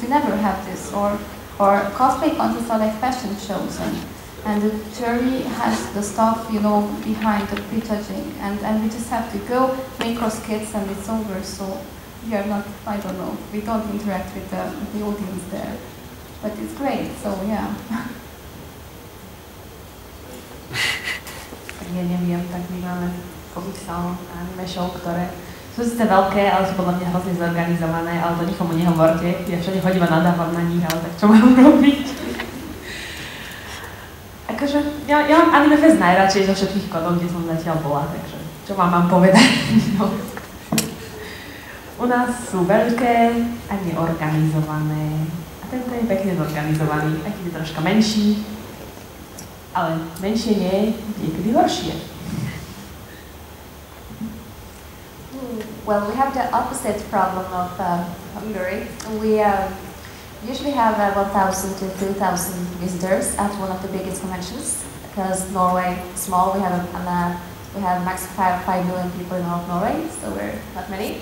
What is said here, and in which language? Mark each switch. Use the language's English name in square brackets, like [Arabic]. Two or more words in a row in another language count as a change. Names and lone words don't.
[English] We never have this, or cosplay contests are like fashion shows, and the jury has the stuff, you know, behind the prejudging, and we just have to go, make our skits, and it's over. So we are not, I don't know, we don't interact with the audience there, but it's great. So yeah. [Slovak] Ja neviem, tak my máme komiksál a anime show, ktoré sú síce veľké, ale sú podľa mňa hrozne zorganizované, ale to nikomu nehovorte. Ja všade chodím a nadávam na nich, ale tak čo mám robiť? Akože, ja mám Animefest najradšej zo všetkých kodov, kde som zatiaľ bola, takže čo vám mám povedať? No. U nás sú veľké a neorganizované. A tento je pekne zorganizovaný, aj keď je troška menší. Ale menšie nie je niekedy horšie. [English] Well, we have the opposite problem of Hungary. We usually have 1,000 to 2,000 visitors at one of the biggest conventions. Because Norway is small, we have max 5 million people in all of Norway, so we're not many.